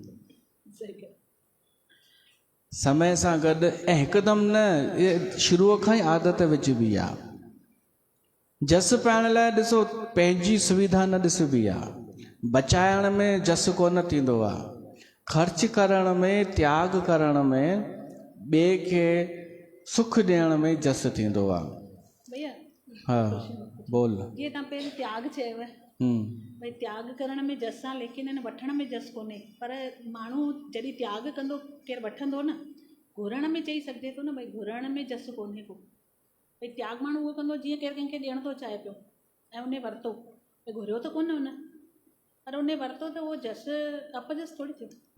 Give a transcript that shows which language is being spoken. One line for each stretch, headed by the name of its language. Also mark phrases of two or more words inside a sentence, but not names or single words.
Sindhi: समय सां गॾु ऐं हिकदमि न, इहे शुरूअ खां ई आदत विझबी आहे। जस पाइण लाइ ॾिसो पंहिंजी सुविधा न ॾिसबी आहे। बचाइण में जस कोन थींदो आहे। ख़र्च करण में, त्याग करण में, ॿिए खे सुख ॾियण में जस थींदो आहे। भैया हा, बोल। जीअं तव्हां पहिरीं त्याग चयव, भई त्याग करण में जस आहे, लेकिन हिन वठण में जस कोन्हे। पर माण्हू जॾहिं त्याग कंदो, केरु वठंदो न, घुरण में चई सघिजे थो न, भई घुरण में जस कोन्हे को। भई त्याग माण्हू उहो कंदो जीअं केरु कंहिंखे ॾियण थो चाहे पियो ऐं उन वरितो, भई घुरियो त कोन हुन, पर उन वरितो त उहो जस अपजस थोरी थियो।